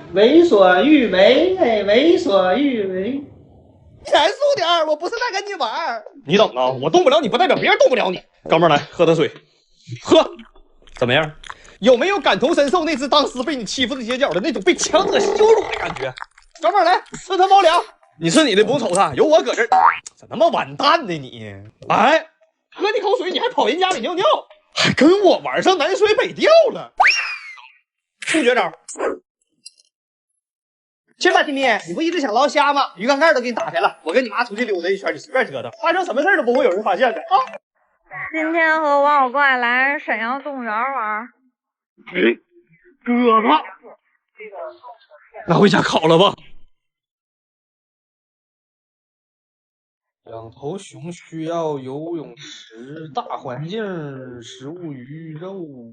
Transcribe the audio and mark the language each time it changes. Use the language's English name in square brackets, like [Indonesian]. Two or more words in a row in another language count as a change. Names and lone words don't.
[Chinese] 為所欲為，為所欲為。嚴肅點，我不是在跟你玩。你等啊，我動不了你，不代表別人動不了你。哥們兒來，喝點水。喝，怎麼樣？有沒有感同身受那隻當時被你欺負的結角的那種被強者羞辱的感覺？哥們兒來，吃他貓糧。你吃你的，不用瞅他，有我搁這兒。咋那麼完蛋呢你？哎，喝你口水，你還跑人家裡尿尿，還跟我玩上南水北調了。不絕招。去吧，Timmy，你不一直想撈蝦嗎？魚缸蓋都給你打開了，我跟你媽出去溜達一圈，你隨便折騰，發生什麼事都不會有人發現的啊。今天和王小怪來瀋陽動物園玩。哥哥，那回家烤了吧。兩頭熊需要游泳池、大環境、食物、魚肉。